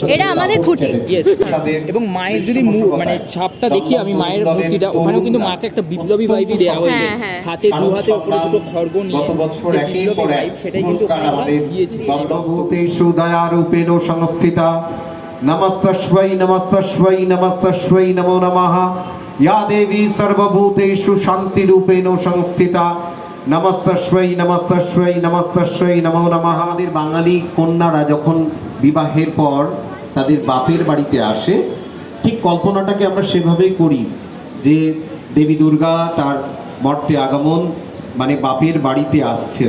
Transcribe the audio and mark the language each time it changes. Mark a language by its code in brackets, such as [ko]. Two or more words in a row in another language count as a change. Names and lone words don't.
[bn] এরা আমাদের খুঁটি। এবং মায়ের যদি মানে ছাপটা দেখি আমি, মায়ের মূর্তিটা ওখানেও কিন্তু মাকে একটা বিপ্লবী ভাইবই দেওয়া হয়েছে, হাতে দু হাতে উপরে দুটো খড়গ নিয়ে বিপ্লবী ভাইব, সেটাই কিন্তু দিয়েছে। [sa] সুদয়া রূপেণ সংস্থিতা नमस्तस्मै नमस्तस्मै नमस्तस्मै नमो नमः या देवी सर्वभूतेषु शान्तिरूपेण संस्थिता नमस्तस्मै नमस्तस्मै नमस्तस्मै नमो नमः। [bn] আমাদের বাঙালি কন্যারা যখন বিবাহের পর তাদের বাপের বাড়িতে আসে, ঠিক কল্পনাটাকে আমরা সেভাবেই করি যে দেবী দুর্গা তার মর্তে আগমন মানে বাপের বাড়িতে আসছেন।